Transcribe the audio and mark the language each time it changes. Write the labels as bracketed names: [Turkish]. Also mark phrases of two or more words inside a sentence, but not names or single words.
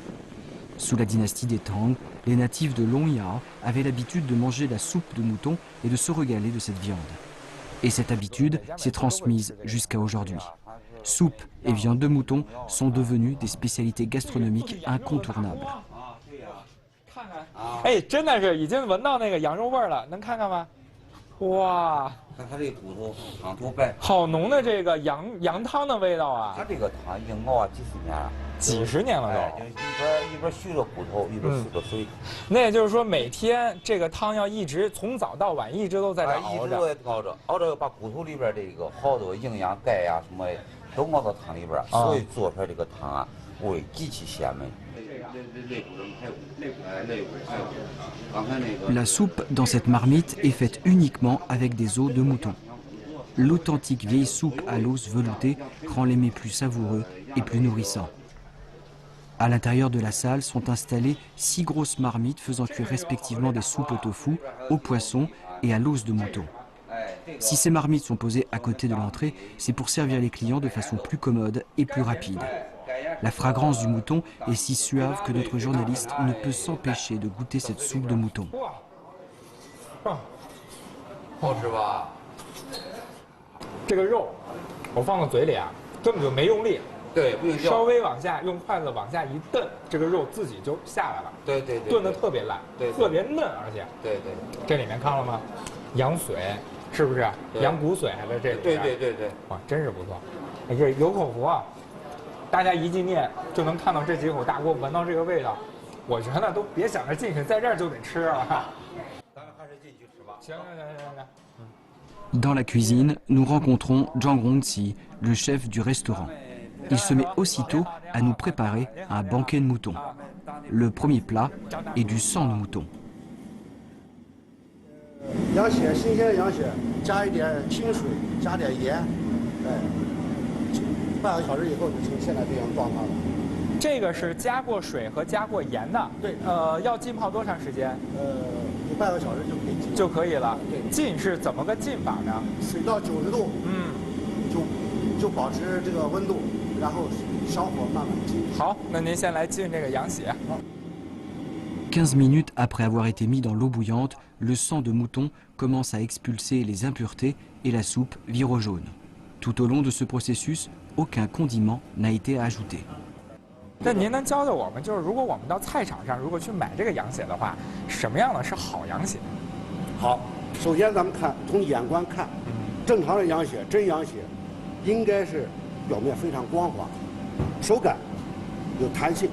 [French] Sous la dynastie des Tang, les natifs de Longyao avaient l'habitude de manger la soupe de mouton et de se régaler de cette viande. Et cette habitude s'est transmise jusqu'à aujourd'hui. Soupe et viande de mouton sont devenues des spécialités gastronomiques incontournables. [Chinese] 哎，真的是已经闻到那个羊肉味了，能看看吗？哇！看它这个骨头汤头白，好浓的这个羊汤的味道啊！它这个汤已经熬了几十年了，几十年了都。一边续着骨头，一边续着水。那也就是说，每天这个汤要一直从早到晚一直都在这熬着，一直都在熬着，熬着把骨头里边这个好多营养钙呀什么都熬到汤里边，所以做出来这个汤啊，味极其鲜美。 [French] La soupe dans cette marmite est faite uniquement avec des os de mouton. L'authentique vieille soupe à l'os velouté rend les mets plus savoureux et plus nourrissants. À l'intérieur de la salle sont installées 6 grosses marmites faisant cuire respectivement des soupes au tofu, au poisson et à l'os de mouton. Si ces marmites sont posées à côté de l'entrée, c'est pour servir les clients de façon plus commode et plus rapide. La fragrance du mouton est si suave que notre journaliste ne peut s'empêcher de goûter cette soupe de mouton. [Chinese] 好吃吧？这个肉，我放到嘴里啊，根本就没用力。对，不用嚼。稍微往下用筷子往下一蹬，这个肉自己就下来了。对，炖得特别烂，特别嫩，而且。对。这里面看了吗？羊髓是不是？羊骨髓还在这里边。对。哇，真是不错。哎，这有口福啊！大家一进店就能看到这几口大锅，闻到这个味道，我觉得都别想着进去，在这儿就得吃了。咱们还是进去吃吧。行。 [French] Dans la cuisine, nous rencontrons Zhang Rongqi, le chef du restaurant. Il se met aussitôt à nous préparer un banquet de mouton. Le premier plat est du sang de mouton. [Chinese] 羊血，新鲜的羊血，加一点清水，加点盐，半个小时以后就成现在这样状态了。这个是加过水和加过盐的。对。要浸泡多长时间？有半个小时就可以了。对。浸是怎么个浸法呢？水到90度，就保持这个温度，然后小火慢慢浸。好，那您先来浸这个羊血。 [French] 15 minutes après avoir été mis dans l'eau bouillante, le sang de mouton commence à expulser les impuretés et la soupe vire au jaune. Tout au long de ce processus, aucun condiment n'a été ajouté. [Chinese] 那您能教教我们，就是如果我们到菜场上如果去买这个羊血的话，什么样的是好羊血？好，首先咱们看从眼观看，正常的羊血，真羊血，应该是表面非常光滑，手感有弹性。